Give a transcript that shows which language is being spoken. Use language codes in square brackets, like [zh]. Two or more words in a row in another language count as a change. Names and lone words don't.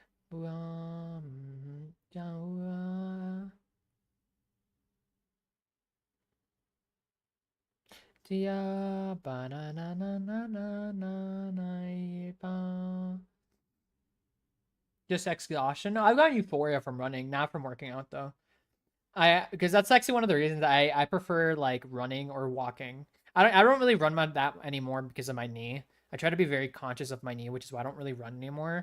[en] Dia ba na na na na na na na ba. Just exhaustion. No, I've gotten euphoria from running, not from working out though. I because that's actually one of the reasons I prefer like running or walking. I don't really run my that anymore because of my knee. I try to be very conscious of my knee, which is why I don't really run anymore.